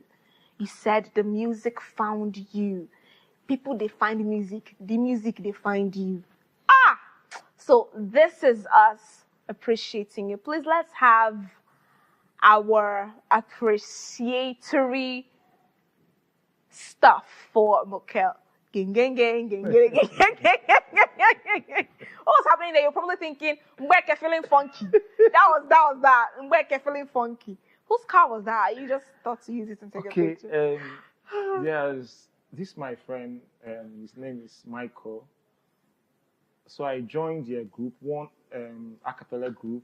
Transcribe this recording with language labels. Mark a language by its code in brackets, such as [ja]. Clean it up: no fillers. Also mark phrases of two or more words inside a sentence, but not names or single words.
[en] You said the music found you. People, they find music. The music, they find you. So this is us appreciating you. Please, let's have our appreciatory stuff for Moquel. Gang, gang, gang, gang, gang, gang, gang, gang, gang. What's happening there? You're probably thinking, Mbeke feeling funky. That was that. Mbeke feeling funky. Whose car was that? You just thought to use it and take a picture. Yes, this is my friend. His name is Michael. So I joined their group, one a cappella group.